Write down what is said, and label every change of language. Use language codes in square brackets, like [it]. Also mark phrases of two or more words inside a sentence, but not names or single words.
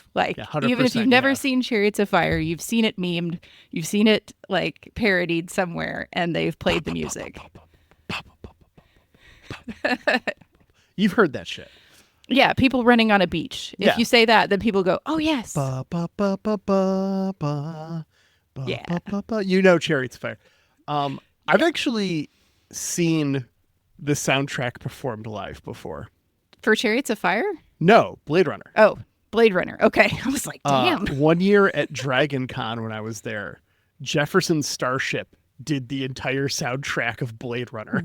[en] Even if you've never seen Chariots of Fire, you've seen it memed, you've seen it parodied somewhere, and they've played the music. You've heard that shit. Yeah, people running on a beach. If you say that, then people go, "Oh yes." Ba, ba, ba, ba, ba, ba, Yeah. ba, ba, ba. You know Chariots of Fire. I've actually seen the soundtrack performed live before. For Chariots of Fire? No, Blade Runner. Oh, Blade Runner. Okay. I was like, damn. One year at Dragon Con when I was there, Jefferson Starship did the entire soundtrack of Blade Runner.